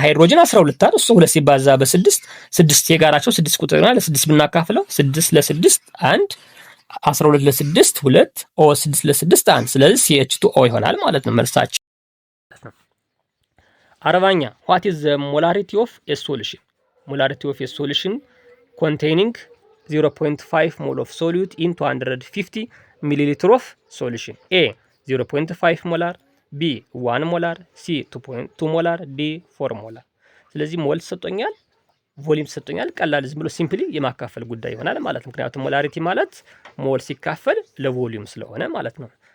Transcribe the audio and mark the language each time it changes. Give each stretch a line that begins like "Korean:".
Amharic: ሃይድሮጅን 12 አለ። እሱ 2 ሲባዛ በ6 6 የጋራቸው 6 ቁጥር ይሆናል። 6 ብናካፍለው 6 ለ6 1 12 ለ6 2 ኦ 6 ለ6 1 ስለዚህ CH2O ይሆናል ማለት ነው መልሳችን። አርባኛ
English: what is the molarity of a solution? molarity of a solution containing 0.5 mole of solute in 250 milliliter of solution.
Amharic: A 0.5 molar, B 1 molar, C 2.2 molar, D 4 molar። ስለዚህ ሞል ተሰጥቶኛል፣ ቮሊዩም ተሰጥቶኛል። ቀላል ዝም ብሎ ሲምፕሊ የማካፈል ጉዳይ ይሆናል ማለት ነው። ምክንያቱም ሞላሪቲ ማለት ሞል ሲካፈል ለቮሊዩም ስለሆነ ማለት ነው።